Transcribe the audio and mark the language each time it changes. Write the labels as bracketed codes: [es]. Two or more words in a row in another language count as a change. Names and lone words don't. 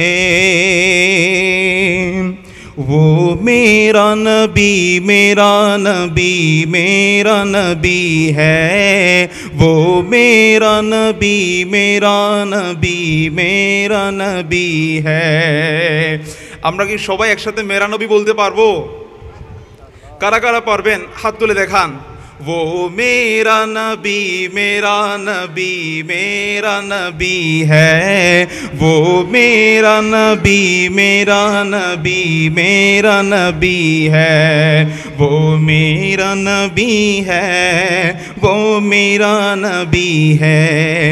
[ur] وہ میرا نبی میرا نبی میرا نبی ہے، وہ میرا نبی میرا نبی میرا نبی ہے۔ [bn] আমরা কি সবাই একসাথে [ur] میرا نبی [bn] বলতে পারবো? কারা কারা পারবেন হাত তুলে দেখান। [ur] وہ میرا نبی میرا نبی میرا نبی ہے، وہ میرا نبی میرا نبی میرا نبی ہے، وہ میرا نبی ہے، وہ میرا نبی ہے۔